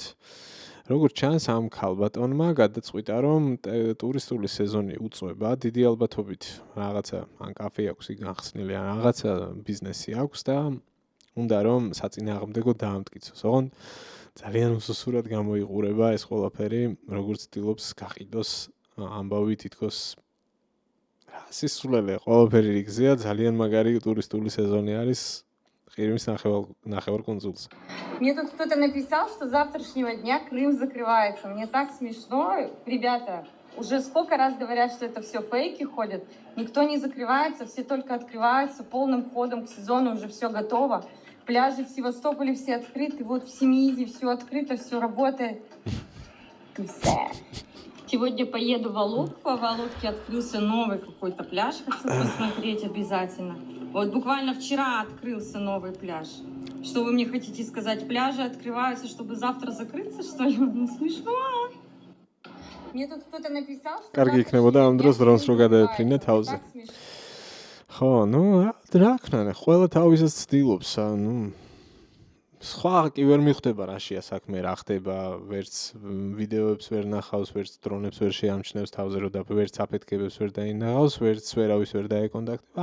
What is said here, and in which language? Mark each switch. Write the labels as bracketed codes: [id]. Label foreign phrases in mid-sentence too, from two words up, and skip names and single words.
[ka] როგორც ჩანს, ამ ქალბატონმა გადაწყვიტა, რომ ტურისტული სეზონი უწვება, დიდი ალბათობით რაღაცა ან კაფე აქვს იქ განხსნილი, ან რაღაცა ბიზნესი აქვს და უნდა რომ საწინააღმდეგო დაამტკიცოს. ოღონდ ძალიან უსუსურად გამოიყურება ეს ყველაფერი, როგორც ცდილობს გაყიდოს ამბავი თითქოს რა სისულელე ყველაფერი რიგზეა, ძალიან მაგარი ტურისტული სეზონი არის ყირიმის ნახევარკუნძულზე. [ru] Мне тут кто-то написал, что с завтрашнего дня Крым закрывается. Мне так смешно. Ребята, уже сколько раз говорят, что это все фейки ходят. Никто не закрывается, все только открываются полным ходом к сезону, уже все готово. Пляжи в Севастополе все открыты, вот в Семиизе все открыто, все работает. Сегодня поеду в Алупку, в Алупке открылся новый какой-то пляж, хочу посмотреть обязательно. Вот буквально вчера открылся новый пляж. Что вы мне хотите сказать? Пляжи открываются, чтобы завтра закрыться, что ли? Ну, смешно. Мне тут кто-то написал, что... [ka] კარგი იქნებოდა ამ დროს დრონს რო გადაეფრინე თავზე. ხო, ნუ რა ქნანე, ყველა თავისას ცდილობს, ნუ სხვა კი ვერ მიხვდება რაშია საქმე, რა ხდება, ვერც ვიდეოებს ვერ ნახავს, ვერც დრონებს ვერ შეამჩნევს თავზე, რომ და ვერც აფეთქებებს ვერ დაინახავს, ვერც ვერავის ვერ დაეკონტაქტება.